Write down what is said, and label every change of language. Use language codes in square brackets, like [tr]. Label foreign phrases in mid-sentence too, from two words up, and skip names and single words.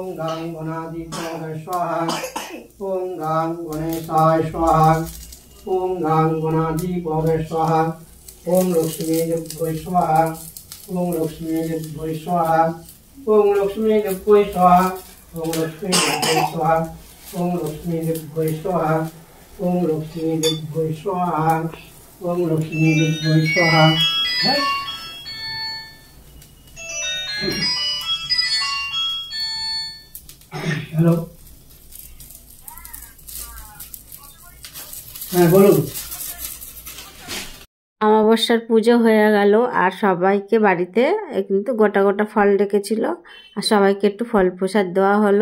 [sa] गां गणादि पद स्वाहा ओम गां गणेशाय स्वाहा ओम गां गणादि पद स्वाहा ओम लक्ष्मी देव्यै स्वाहा ओम लक्ष्मी देव्यै स्वाहा ओम लक्ष्मी देव्यै स्वाहा ओम लक्ष्मी देव्यै स्वाहा ओम लक्ष्मी देव्यै स्वाहा ओम लक्ष्मी देव्यै स्वाहा ओम लक्ष्मी देव्यै स्वाहा। [bn] हेलो হ্যাঁ বলুন। অমাবস্যার পুজো হয়ে গেল, আর সবাইকে বাড়িতে কিন্তু গোটা গোটা ফল ডেকেছিল, আর সবাইকে একটু ফল প্রসাদ দেওয়া হলো।